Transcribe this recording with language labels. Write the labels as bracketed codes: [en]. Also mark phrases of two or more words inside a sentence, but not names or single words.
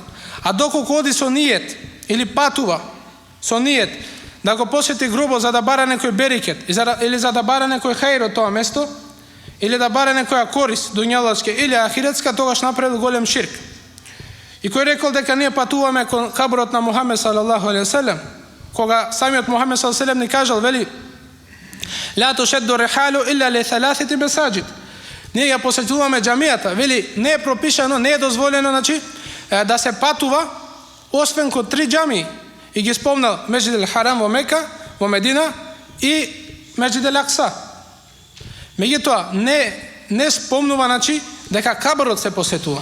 [mk] А доколку оди со ниет или патува со ниет да го посети гробот за да бара некој берекет или за да бара некој хаир од тоа место или да бара некоја корис дуњалачка или ахиретска, тогаш направил голем ширк. И кој рекол дека ние патуваме кон каброт на Мухамед [ar] صلى الله عليه وسلم, [mk] кога самиот Мухамед [ar] صلى الله عليه وسلم [mk] ни кажал, вели [ar] لا تشد الرحال إلا لثلاثة مساجد. [mk] Ние ја посетуваме џамијата, вели не е пропишано, не е дозволено, значи да се патува освен кон 3 џамии. И ги спомнал Месџид ел Харам во Мека, во Медина и Месџид ел Акса. Меѓутоа не спомнува, значи дека кабарот се посетува.